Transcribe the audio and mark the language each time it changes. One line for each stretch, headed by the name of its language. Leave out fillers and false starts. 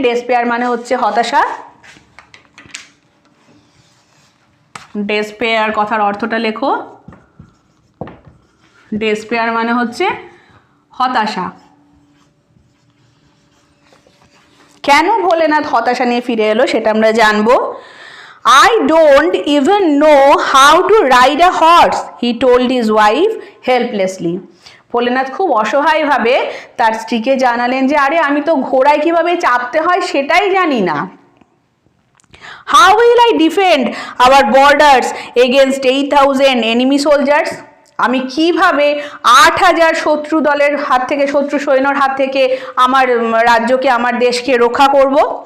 Bangla: Despair মানে হচ্ছে হতাশা, ডেসপেয়ার কথার অর্থটা লেখো, ডেসপেয়ার মানে হচ্ছে হতাশা। কেন ভোলেনাথ হতাশা নিয়ে ফিরে এলো সেটা আমরা জানবো।
English: I don't even know how to ride a horse, he told his wife helplessly.
Bangla: Bholenath খুব অসহায়ভাবে তার স্ত্রীকে জানালেন যে আরে আমি তো ঘোড়ায় কিভাবে চাপতে হয় সেটাই জানি না।
English: How will I defend our borders against 8,000 enemy soldiers?
Bangla: আমি কিভাবে 8,000 শত্রু দলের হাত থেকে, শত্রু সৈন্যর হাত থেকে আমার রাজ্যকে, আমার দেশকে রক্ষা করব?